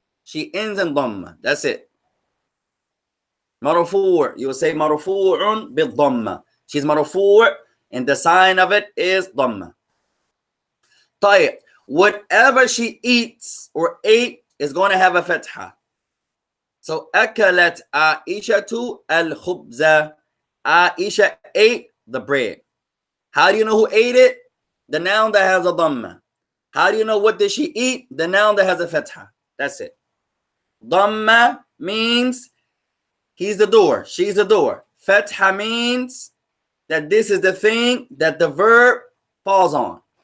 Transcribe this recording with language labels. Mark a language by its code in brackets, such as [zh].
[en] She ends in dhamma. That's it. Marfu'. You will say [ar] marfu'un bil dhamma. [en] She's marfu', and the sign of it is dhamma. [ar] طيب. [en] Whatever she eats or ate is going to have a fatha. [ar] So أكلت عائشة الخبز. [en] Aisha ate the bread. How do you know who ate it? The noun that has a dhamma. How do you know what did she eat? The noun that has a fatha. That's it. Dhamma means he's the door, she's the door. Fatha means that this is the thing that the verb falls on.